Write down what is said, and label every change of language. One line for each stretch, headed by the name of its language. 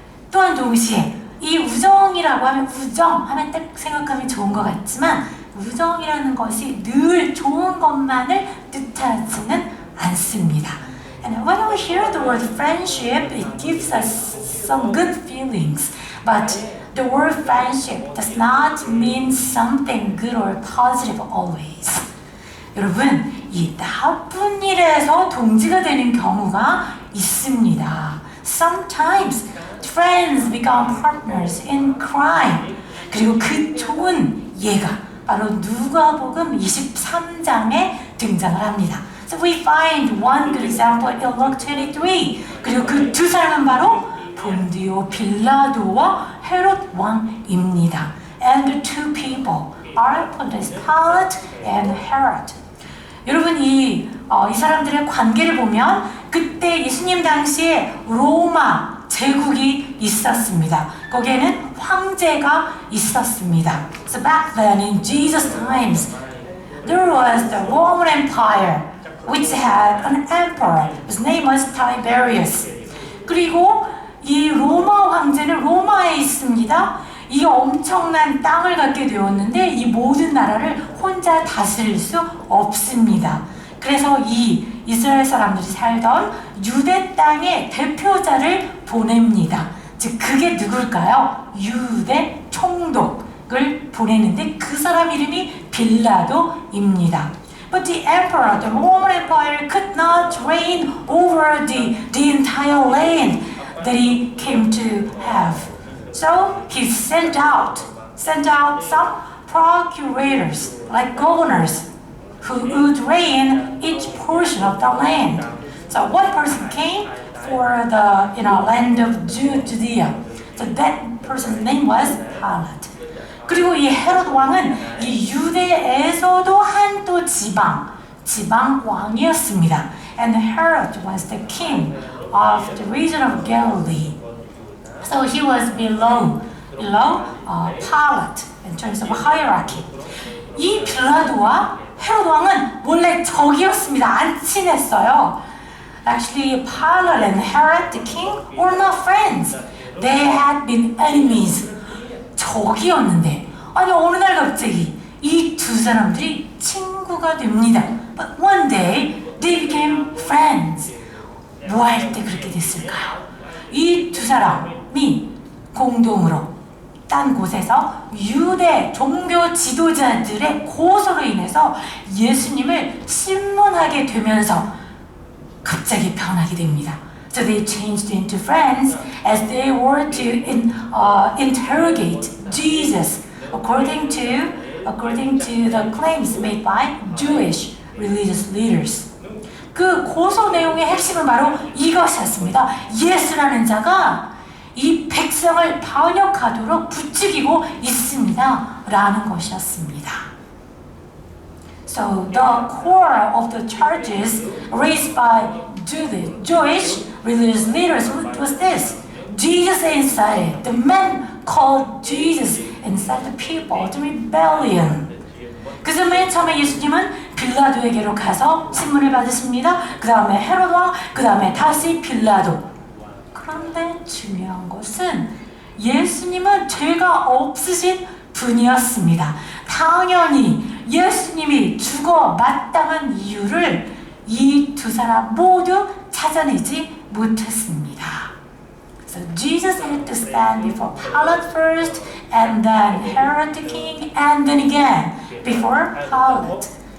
Korean: 또한 동시에 이 우정이라고 하면 우정하면 딱 생각하면 좋은 것 같지만 우정이라는 것이 늘 좋은 것만을 뜻하지는 않습니다.
English: And when we hear the word friendship, it gives us some good feelings. But the word friendship does not mean something good or positive always.
Korean: 여러분, 이 나쁜 일에서 동지가 되는 경우가 있습니다.
English: Sometimes friends become partners in crime.
Korean: 그리고 그 좋은 예가 바로 누가복음 23장에 등장을 합니다.
English: So we find one good example in Luke 23.
Korean: 그리고 그 두 사람은 바로 본디오 빌라도와 헤롯 왕입니다.
English: And the two people are Pontius Pilate and Herod.
Korean: 여러분 이 사람들의 관계를 보면 그때 예수님 당시에 로마 제국이 있었습니다. 거기에는 황제가 있었습니다.
English: So back then in Jesus' times, there was the Roman Empire, which had an emperor. His name was Tiberius.
Korean: 그리고 이 로마 황제는 로마에 있습니다. 이 엄청난 땅을 갖게 되었는데 이 모든 나라를 혼자 다스릴 수 없습니다. 그래서 이 이스라엘 사람들이 살던 유대 땅의 대표자를 보냅니다. 즉 그게 누굴까요? 유대 총독을 보내는데 그 사람 이름이 빌라도입니다.
English: But the emperor, the Roman Empire, could not reign over the entire land that he came to have. So he sent out some procurators, like governors, who would reign each portion of the land. So one person came for the land of Judea. So that person's name was Pilate.
Korean: 그리고 이 헤롯 왕은 이 유대에서도 한 또 지방 왕이었습니다.
English: And Herod was the king of the region of Galilee. So he was below Pilate in terms of hierarchy.
Korean: 이 빌라도와 헤롯 왕은 원래 적이었습니다. 안 친했어요.
English: Actually, Pilate and Herod the king were not friends. They had been enemies.
Korean: 적이었는데 아니 어느 날 갑자기 이 두 사람들이 친구가 됩니다.
English: But one day they became friends.
Korean: 뭐 할 때 그렇게 됐을까요? 이 두 사람이 공동으로 딴 곳에서 유대 종교 지도자들의 고소로 인해서 예수님을 신문하게 되면서 갑자기 변하게 됩니다.
English: So they changed into friends as they were to interrogate Jesus according to the claims made by Jewish religious leaders.
Korean: 그 고소 내용의 핵심은 바로 이것이었습니다. 예수라는 자가 이 백성을 반역하도록 부추기고 있습니다. 라는 것이었습니다.
English: So the core of the charges raised by Jewish religious leaders was this. Jesus incited the men called Jesus incited the people to rebellion.
Korean: 그래서 맨 처음에 예수님은 빌라도에게로 가서 신문을 받으십니다. 그 다음에 헤롯 왕, 그 다음에 다시 빌라도. 그런데 중요한 것은 예수님은 죄가 없으신 분이었습니다. 당연히 예수님이 죽어 마땅한 이유를 이 두 사람 모두 찾아내지 못했습니다.
English: So Jesus had to stand before Pilate first, and then Herod the king, and then again before Pilate.